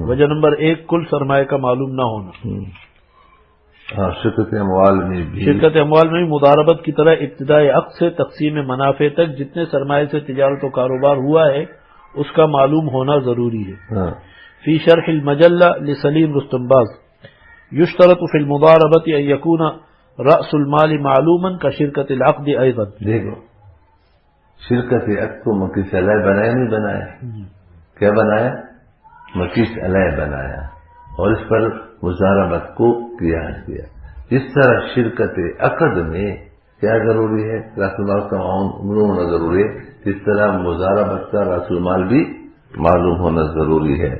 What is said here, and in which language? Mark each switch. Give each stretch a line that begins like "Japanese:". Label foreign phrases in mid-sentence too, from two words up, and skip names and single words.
Urdu: وجہ نمبر 1 کل سرمایہ کا معلوم نہ ہونا۔ ہاں، شرکت اموال میں بھی، شرکت اموال میں بھی مضاربت کی طرح ابتدائی عقد سے تقسیم منافع تک جتنے سرمایہ سے تجارت و کاروبار ہوا ہے اس کا معلوم ہونا ضروری ہے۔
Arabic: فی شرح المجلہ لسلیم رستم باز یشترط فی المضاربۃ ان یکون رأس المال معلوما کشرکت العقد ایضا۔
Urdu: دیکھو شرکت عقد کو مکیس علیہ بنایا نہیں بنایا؟ کیا بنایا؟ مکیس علیہ بنایا، اور اس پر مضاربت کو قیاس کیا۔ جس طرح شرکت عقد میں کیا ضروری ہے؟ راس المال کا معلوم ہونا ضروری ہے، اس طرح مضاربت کا راس المال بھی معلوم ہونا ضروری ہے۔